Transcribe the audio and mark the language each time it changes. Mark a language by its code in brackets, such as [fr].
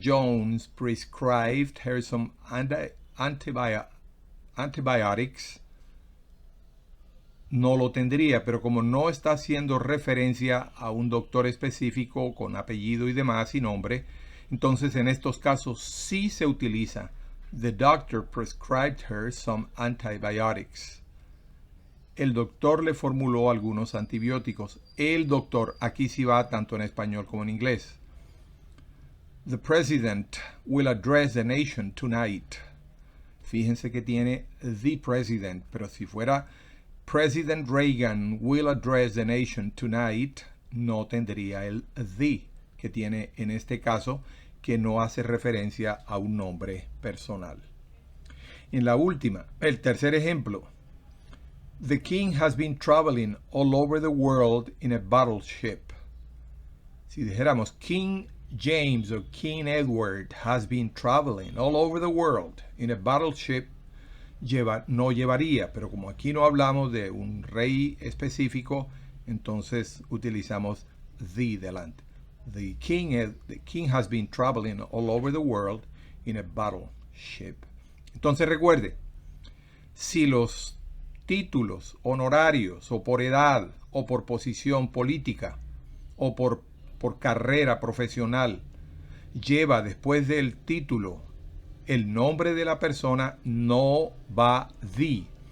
[en] Jones prescribed her some antibiotics, [es] no lo tendría, pero como no está haciendo referencia a un doctor específico con apellido y demás y nombre, entonces en estos casos sí se utiliza [en] The doctor prescribed her some antibiotics. [es] el doctor le formuló algunos antibióticos. El doctor, aquí sí va tanto en español como en inglés. [en] The president will address the nation tonight. [es] Fíjense que tiene the president, pero si fuera [en] President Reagan will address the nation tonight, [es] no tendría el the que tiene en este caso, que no hace referencia a un nombre personal. En la última, el tercer ejemplo. [en] The king has been traveling all over the world in a battleship. [es] Si dijéramos [en] King James or King Edward has been traveling all over the world in a battleship, [es] no llevaría, pero como aquí no hablamos de un rey específico, entonces utilizamos the delante. [en] The king has been traveling all over the world in a battleship. [es] Entonces recuerde, si los títulos honorarios o por edad o por posición política o por carrera profesional lleva después del título el nombre de la persona, no va the.